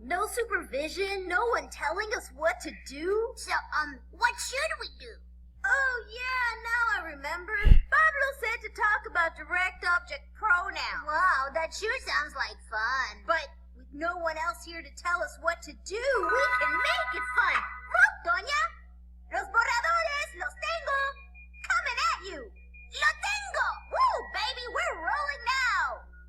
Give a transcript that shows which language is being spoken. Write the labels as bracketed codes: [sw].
[en] No supervision, no one telling us what to do. So, what should we do? Oh, yeah, now I remember. Pablo said to talk about direct object pronouns. Wow, that sure sounds like fun. But with no one else here to tell us what to do, we can make it fun. [es] Look, Doña, los borradores los tengo. [en] Coming at you. [es] Lo tengo! [en] Woo, baby, we're rolling now!